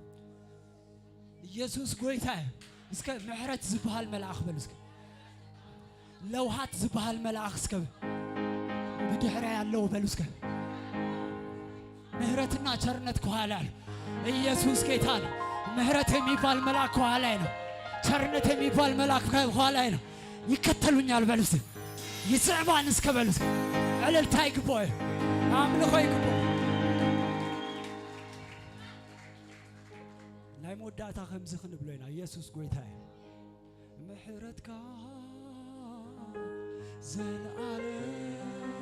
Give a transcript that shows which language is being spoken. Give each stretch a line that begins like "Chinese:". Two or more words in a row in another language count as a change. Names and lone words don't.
Tigrinya: ኢየሱስ ጎይታ እስከ ምህረት ዝበሃል መልአክ በሉ እስከ ለውሃት ዝበሃል መልአክ እስከ በድሕራ ያለው በሉ እስከ
Amharic: ምህረትና ቸርነት ከኋላ ነው ኢየሱስ ጌታ ነው ምህረት የሚባል መልአክ ከኋላ ነው ቸርነት የሚባል መልአክ ከኋላ ነው ይከተሉኛል በሉ እስከ ይስዕባን እስከ በሉ እስከ እልልታ ይግባው አምልኮ ይግባው
Tigrinya: ናይ ሞዳታ ከምዚ ክንብሎና ኢየሱስ ጎይታ ምህረትካ ዘለዓለም